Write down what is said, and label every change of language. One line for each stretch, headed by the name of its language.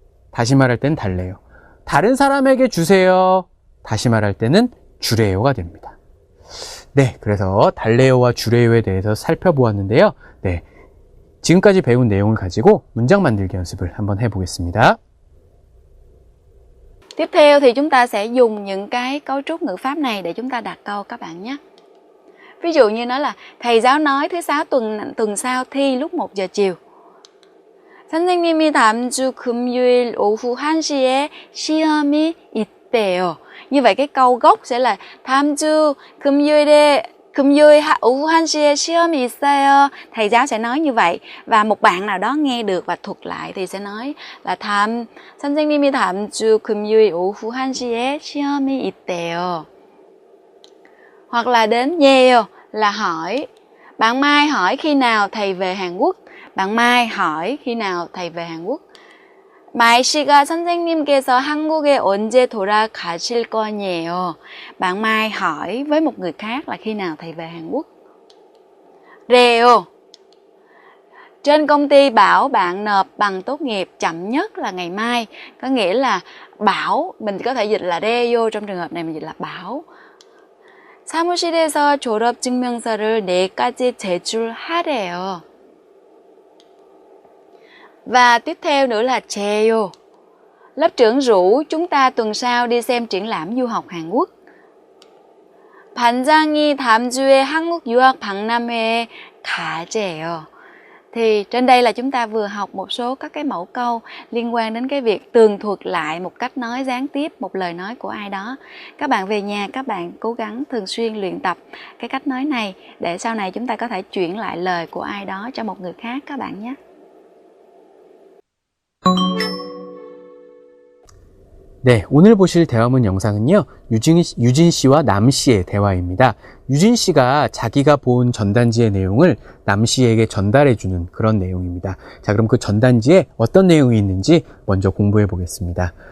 Korean: 다시 말할 때는 달래요. 다른 사람에게 주세요. 다시 말할 때는 주래요가 됩니다. 네, 그래서 달래요와 주래요에 대해서 살펴보았는데요. 네, 지금까지 배운 내용을 가지고 문장 만들기 연습을 한번 해보겠습니다.
Vietnamese: Tiếp theo thì chúng ta sẽ dùng những cái cấu trúc ngữ pháp này để chúng ta đặt câu các bạn nhé. Ví dụ như nó là thầy giáo nói thứ sáu tuần sau thi lúc 1 giờ chiều.
Korean: 선생님이 다음 주 금요일 오후 1시에 시험이 있대요.
Vietnamese: Như vậy cái câu gốc sẽ là
Korean: 다음 주 금요일 오후 1시에 시험이 있어요.
Vietnamese: Thầy giáo sẽ nói như vậy. Và một bạn nào đó nghe được và thuật lại thì sẽ nói là
Korean: 선생님이 다음 주 금요일 오후 1시에 시험이 있대요.
Vietnamese: Hoặc là đến 예요 là hỏi. Bạn Mai hỏi khi nào thầy về Hàn Quốc. Bạn Mai hỏi khi nào thầy về Hàn Quốc.
Korean: Mai 씨가 선생님께서 한국에 언제 돌아가실 거냐요.
Vietnamese: Bạn Mai hỏi với một người khác là khi nào thầy về Hàn Quốc. Rèo. Trên công ty bảo bạn nộp bằng tốt nghiệp chậm nhất là ngày mai. Có nghĩa là bảo, mình có thể dịch là reo, trong trường hợp này mình dịch là bảo.
Korean: 사무실에서 졸업증명서를 내일까지 제출하래요.
Vietnamese: Và tiếp theo nữa là Cheo. Lớp trưởng rủ chúng ta tuần sau đi xem triển lãm du học Hàn Quốc.
Korean: 반장이 다음 주에 한국 유학 박람회에 가재요.
Vietnamese: Thì trên đây là chúng ta vừa học một số các cái mẫu câu liên quan đến cái việc tường thuật lại một cách nói gián tiếp một lời nói của ai đó. Các bạn về nhà các bạn cố gắng thường xuyên luyện tập cái cách nói này để sau này chúng ta có thể chuyển lại lời của ai đó cho một người khác các bạn nhé.
Korean: 네, 오늘 보실 대화문 영상은요, 유진 씨와 남 씨의 대화입니다. 유진 씨가 자기가 본 전단지의 내용을 남 씨에게 전달해주는 그런 내용입니다. 자, 그럼 그 전단지에 어떤 내용이 있는지 먼저 공부해 보겠습니다.